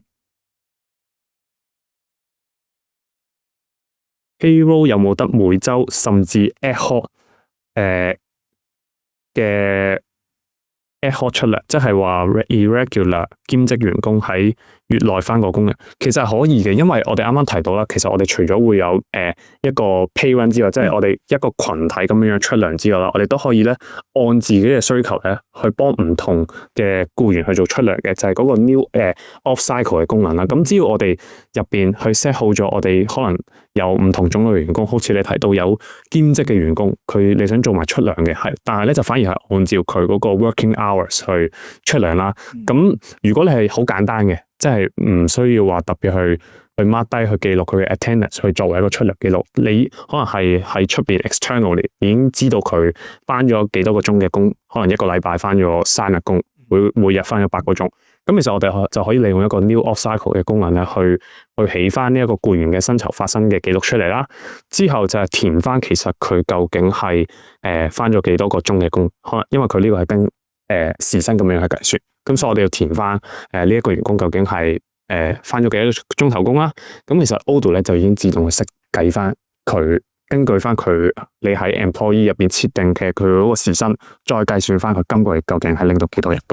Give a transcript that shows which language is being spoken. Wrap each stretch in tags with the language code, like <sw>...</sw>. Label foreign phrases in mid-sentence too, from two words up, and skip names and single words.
<yue>Payroll 有冇得每週甚至</yue> <en>ad hoc</en> <yue>嘅</yue> <en>ad hoc</en> <yue>出糧，即係話 irregular 兼職員工喺月內返個工嘅，其實係可以嘅，因為我哋啱啱提到啦，其實我哋除咗會有一個</yue> <en>pay run</en> <yue>之外，即係我哋一個群體咁樣出糧之外啦，我哋都可以咧按自己嘅需求咧去幫唔同嘅僱員去做出糧嘅，就係嗰個</yue> <en>new off cycle</en> <yue>嘅功能啦。咁只要我哋入邊去 set 好咗，我哋可能有唔同種類員工，好似你提到有兼職嘅員工，你想做埋出糧嘅，但係咧就反而係按照佢嗰個</yue> <en>working hours</en> <yue>去出糧啦。咁如果你係好簡單嘅，即係唔需要話特別去 mark 低去記錄佢嘅 attendance 去作為一個出糧記錄，你可能係喺出邊 externally 已經知道佢返咗幾多個鐘嘅工，可能一個禮拜返咗3日工，每日返咗8個鐘。咁其實我哋就可以利用一個</yue> <en>new off cycle</en> <yue>嘅功能咧，去起翻呢一個僱員嘅薪酬發生嘅記錄出嚟啦。之後就係填翻其實佢究竟係翻咗幾多個鐘嘅工，可能因為佢呢個係跟時薪咁樣去計算。咁所以我哋要填翻呢一個員工究竟係翻咗幾多鐘頭工啦。咁其實 Odoo 咧就已經自動去識計翻佢根據翻你喺 employee 入邊設定嘅佢嗰個時薪，再計算翻佢今個月究竟係拎到幾多人工。</yue>